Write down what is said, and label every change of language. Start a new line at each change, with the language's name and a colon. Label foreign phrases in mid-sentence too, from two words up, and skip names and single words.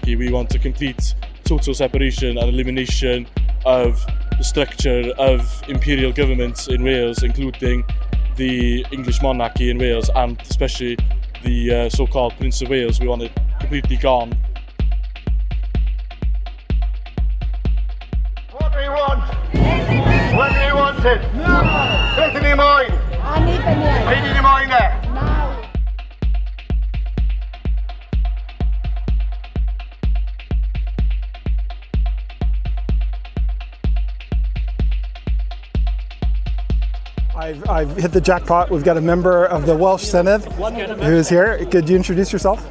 English: We want to complete total separation and elimination of the structure of imperial governments in Wales, including the English monarchy in Wales and especially the so-called Prince of Wales. We want it completely gone. What do we want? When do we want it? No!
Welsh: Beth yn ei moyn? Beth yn ei moyn e?
English: I've hit the jackpot. We've got a member of the Welsh Senedd who's here. Could you introduce yourself?